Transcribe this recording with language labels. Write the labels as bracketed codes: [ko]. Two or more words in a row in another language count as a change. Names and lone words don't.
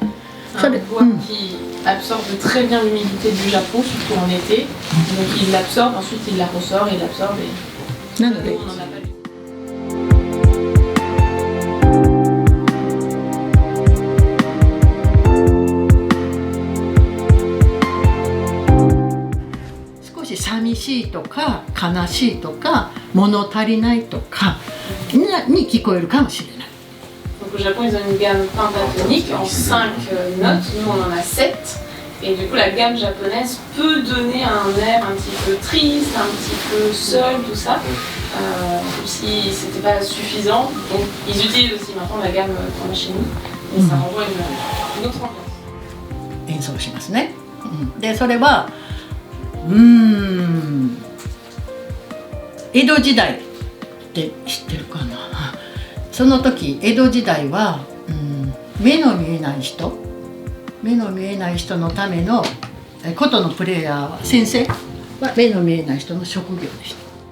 [fr] C'est un bois qui absorbe très bien l'humidité du Japon, surtout en été. Donc il l'absorbe, ensuite il la ressort, il l'absorbe et naので on n'en a pas du tout. [ja] 少し寂しいとか悲しいとか物足りないとかに聞こえるかもしれない。 [fr] Donc au Japon, ils ont une gamme pentatonique en 5 notes, nous on en a 7. Et du coup, la gamme japonaise peut donner un air un petit peu triste, un petit peu seul, tout ça, comme si c'était pas suffisant. Donc ils utilisent aussi maintenant la gamme qu'on a chez nous, et ça renvoie une autre ambiance. [ja] 演奏しますね。でそれは江戸時代って知ってるかな。その時江戸時代は、目の見えない人のための琴のプレイヤーは先生は目の見えない人の職業でした。